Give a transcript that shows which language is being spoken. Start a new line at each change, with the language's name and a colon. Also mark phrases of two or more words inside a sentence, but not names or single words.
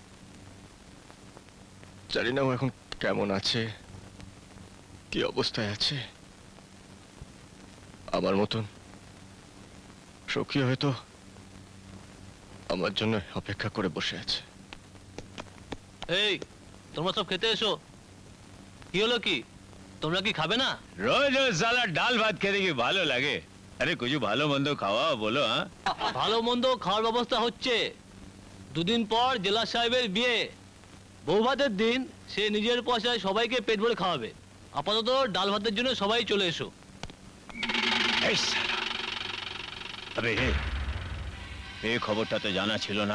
Bangla: জানি না ও এখন কেমন আছে, কি অবস্থায় আছে। আমার মতন সখী হয়তো আমার জন্য অপেক্ষা করে বসে আছে। এই, তোমরা সব খেতে এসো। কি হলো কি, তোমরা কি খাবে না? রোজ রোজ শালা ডাল ভাত খেনে কি ভালো লাগে। আরে কিছু ভালো মন্দ খাওয়া বলো। হ্যাঁ, ভালো মন্দ খাওয়ার ব্যবস্থা হচ্ছে। 2 দিন পর জেলা সাহেবের বিয়ে, বউ ভাতের দিন। সে নিজের পয়সায় সবাইকে পেট ভরে খাওয়াবে। আপাতত ডাল ভাতের জন্য সবাই চলে এসো। এই শালা, আবে এই খবরটা তো জানা ছিল না।